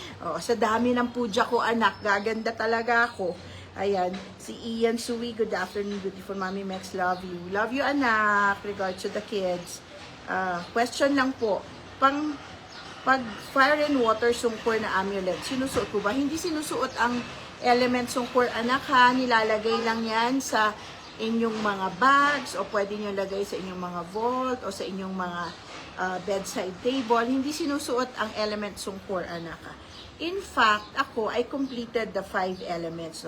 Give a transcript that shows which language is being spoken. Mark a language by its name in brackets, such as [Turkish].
[Filipino] Oh, sa dami ng puja ko, anak, gaganda talaga ako. [English] Ayan, si Ian Sui, good afternoon, beautiful Mami Mex, love you. Love you, anak, regards to the kids. [Filipino] Question lang po, pag fire and water sungkor na amulet, sinusuot ko ba? Hindi sinusuot ang element sungkor, anak, ha? Nilalagay lang yan sa inyong mga bags o pwede nyo lagay sa inyong mga vault o sa inyong mga bedside table. Hindi sinusuot ang element sungkor, anak, ha? [English] In fact, ako, I completed the 5 elements.